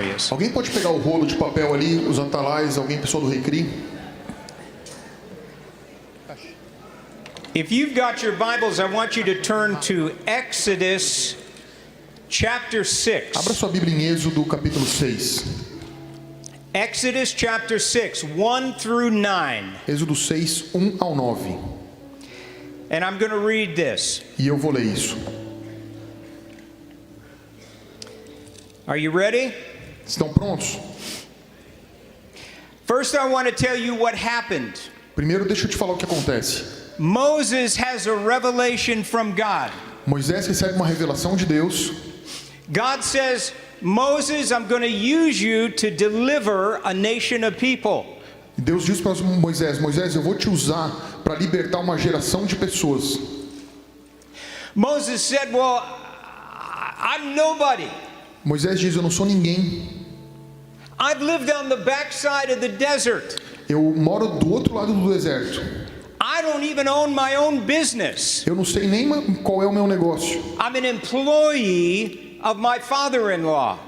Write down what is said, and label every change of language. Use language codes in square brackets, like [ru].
[pt] Alguém pode pegar o rolo de papel ali, os atalais, alguém, pessoal do Recri? [en] If you've got your Bibles, I want you to turn to Exodus chapter 6. [pt] Abra sua Bíblia em Êxodo capítulo 6. [en] Exodus chapter 6, 1 through 9. [pt] Êxodo 6, 1 ao 9. [en] And I'm going to read this. [pt] E eu vou ler isso. [en] Are you ready? [pt] Estão prontos? [en] First, I want to tell you what happened. [pt] Primeiro, deixa eu te falar o que acontece. [en] Moses has a revelation from God. [pt] Moisés recebe uma revelação de Deus. [en] God says, Moses, I'm going to use you to deliver a nation of people. [pt] Deus diz para Moisés, Moisés, eu vou te usar para libertar uma geração de pessoas. [en] Moses said, well, I'm nobody. [pt] Moisés diz, eu não sou ninguém. [en] I've lived on the backside of the desert. [pt] Eu moro do outro lado do deserto. [en] I don't even own my own business. [pt] Eu não sei nem qual é o meu negócio. [en] I'm an employee of my father-in-law.